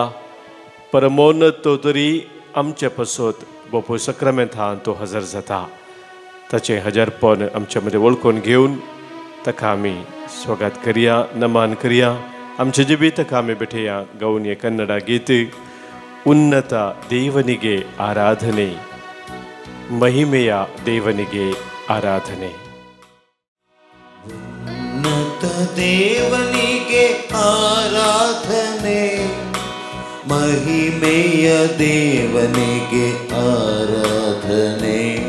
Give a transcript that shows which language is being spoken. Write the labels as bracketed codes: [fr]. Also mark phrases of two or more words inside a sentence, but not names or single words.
[kok] परमोन्नत तो तरी आमचे पसत बापू सक्रामेंतान तो हजर जाता. ताचे हजरपण आमच्या मध्ये वळखून घेवन ताका आमी स्वागत करिया, नमान करिया. आमचे जिबी ताका आमी बेठेया गाऊन ये कन्नಡ गीत. [kn] ಉನ್ನತ ದೇವನಿಗೆ ಆರಾಧನೆ, ಮಹಿಮೆಯ ದೇವನಿಗೆ ಆರಾಧನೆ. ಉನ್ನತ ದೇವನಿಗೆ ಆರಾಧನೆ, ಮಹಿಮೆಯ ದೇವನಿಗೆ ಆರಾಧನೆ.